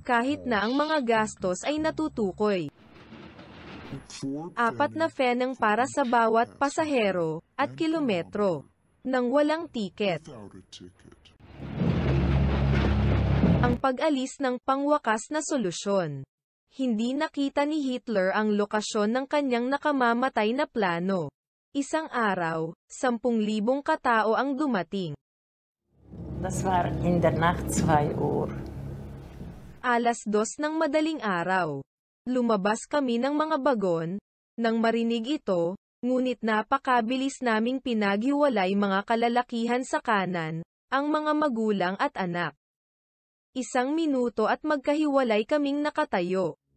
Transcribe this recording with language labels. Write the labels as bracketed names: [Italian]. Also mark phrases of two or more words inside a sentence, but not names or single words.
[Filipino] kahit na ang mga gastos ay natutukoy. 4 na pfennig para sa bawat pasahero, at kilometro, nang walang tiket. Ang pag-alis ng pangwakas na solusyon. Hindi nakita ni Hitler ang lokasyon ng kanyang nakamamatay na plano. Isang araw, 10,000 katao ang dumating. [German] Das war in der Nacht 2 Uhr. [Filipino] Alas 2 ng madaling araw. Lumabas kami ng mga bagon. Nang marinig ito, ngunit napakabilis naming pinaghiwalay mga kalalakihan sa kanan, ang mga magulang at anak. 1 minuto at magkahiwalay kaming nakatayo.